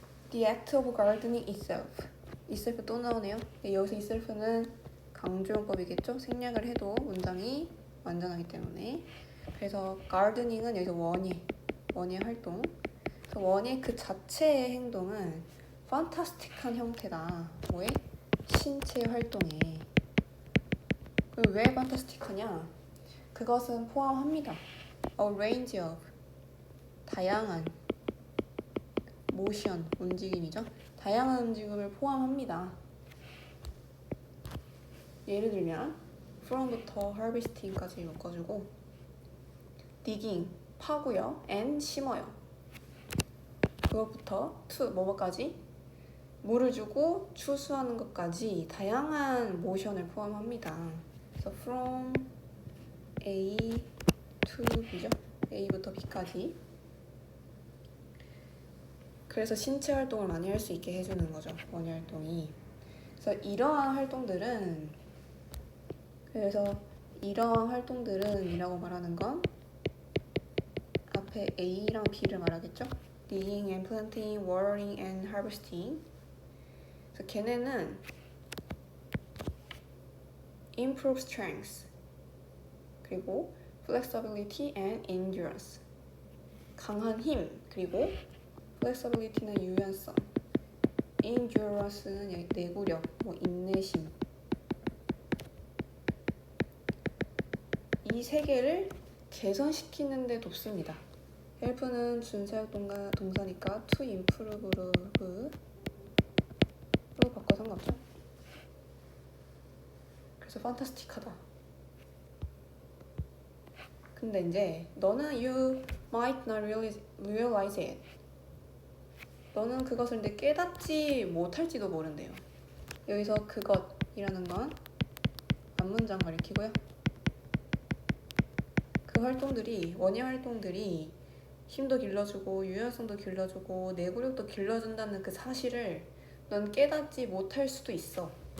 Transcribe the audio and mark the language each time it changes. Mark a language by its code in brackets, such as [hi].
[en] The act of gardening itself. [ko] itself 또 나오네요. 여기서 itself는 강조용법이겠죠? 생략을 해도 문장이 완전하기 때문에. 그래서 gardening은 여기서 원예 활동. 그래서 원예 그 자체의 행동은 판타스틱한 형태다. 뭐에? 신체 활동에. 왜 판타스틱하냐? 그것은 포함합니다. [en] A range of, [ko] 다양한, [en] motion, [ko] 움직임이죠. 다양한 움직임을 포함합니다. 예를 들면 from부터 harvesting까지 묶어주고, digging, 파고요, and 심어요. 그것부터 to, 뭐까지? 물을 주고 추수하는 것까지 다양한 모션을 포함합니다. 그래서 from A to B죠. A부터 B까지. 그래서 신체 활동을 많이 할 수 있게 해주는 거죠. 원예 활동이. 그래서 이러한 활동들은 그래서 이러한 활동들은 이라고 말하는 건 앞에 A랑 B를 말하겠죠? [en] Digging and planting, watering and harvesting. [ko] 그래서 걔네는 [en] improve strength [ko] 그리고 [en] flexibility and endurance. [ko] 강한 힘 그리고 flexibility는 유연성, endurance는 내구력, 인내심. 이 세 개를 개선시키는 데 돕습니다. help는 준사역 동사니까 to improve로 바꿔서 상관없죠. 그래서 판타스틱하다. 근데 이제 너는 [en] you might not realize it. [ko] 너는 그것을 이제 깨닫지 못할지도 모른대요. 여기서 그것이라는 건 앞문장 가리키고요. 그 활동들이 원예 활동들이 힘도 길러주고 유연성도 길러주고 내구력도 길러준다는 그 사실을 넌 깨닫지 못할 수도 있어.